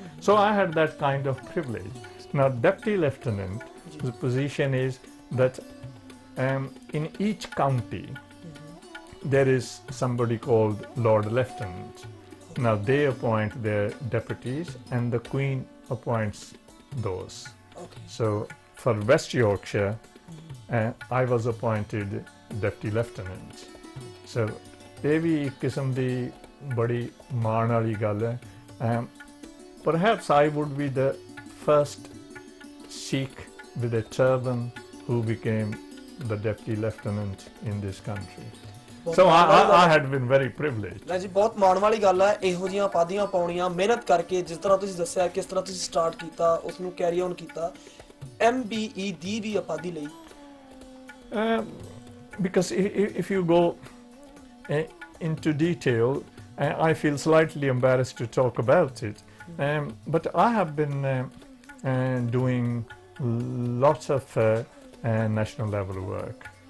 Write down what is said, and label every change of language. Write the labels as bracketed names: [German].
[English] So I had that kind of privilege. Now Deputy Lieutenant, the position is that in each county there is somebody called Lord Lieutenant. Now they appoint their deputies and the Queen appoints those. So for West Yorkshire, I was appointed Deputy Lieutenant. [Punjabi] So ਇਹ ਵੀ ਇੱਕ ਕਿਸਮ ਦੀ ਬੜੀ ਮਾਣ ਵਾਲੀ ਗੱਲ ਹੈ। [English] Perhaps I would be the first Sikh with a turban who became the Deputy Lieutenant in this country. So I had been very privileged. [Punjabi] ਜੀ ਬਹੁਤ ਮਾਣ ਵਾਲੀ ਗੱਲ ਹੈ ਇਹੋ ਜਿਹੀਆਂ ਉਪਾਧੀਆਂ ਪਾਉਣੀਆਂ, ਮਿਹਨਤ ਕਰਕੇ, ਜਿਸ ਤਰ੍ਹਾਂ ਤੁਸੀਂ ਦੱਸਿਆ ਕਿਸ ਤਰ੍ਹਾਂ ਤੁਸੀਂ ਸਟਾਰਟ ਕੀਤਾ, ਉਸ ਨੂੰ ਕੈਰੀ ਆਨ ਕੀਤਾ। MBE ਦੀ ਵੀ ਉਪਾਧੀ ਲਈ? [English] Because if you go into detail, I feel slightly embarrassed to talk about it. But I have been doing lots of national level work.